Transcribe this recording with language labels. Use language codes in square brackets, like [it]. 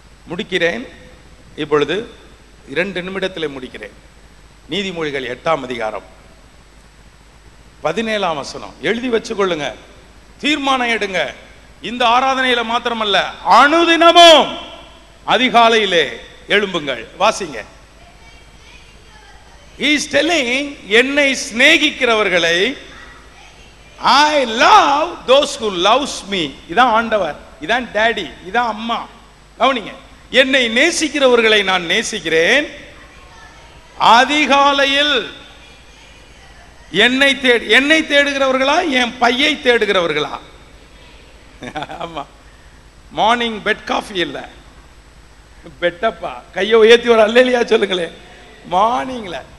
[ta] முடிக்கிறேன் இப்பொழுது, 2 நிமிடத்தில் முடிக்கிறேன். நீதிமொழிகள் 8ஆம் அதிகாரம் 17ஆம் வசனம் எழுதி வச்சுக்கொள்ளுங்க, தீர்மானம் எடுங்க. இந்த ஆராதனையில மாத்திரமல்ல, அனுதினமும் அதிகாலையிலே எழும்புங்கள், வாசிங்க. [en] He is telling, [ta] என்னை சிநேகிக்கிறவர்களை, [en] I love those who loves me. [ta] இதான் ஆண்டவர், இதான் டாடி, இதான் அம்மா. கவனிங்க, என்னை நேசிக்கிறவர்களை நான் நேசிக்கிறேன். அதிகாலையில் என்னை தேடுகிறவர்களா, என் பையை தேடுகிறவர்களா? ஆமா, மார்னிங் பெட் காஃபி இல்ல, பெட்டப்பா. கையை உயர்த்தி ஒரு அல்லேலியா சொல்லுங்களேன். மார்னிங்ல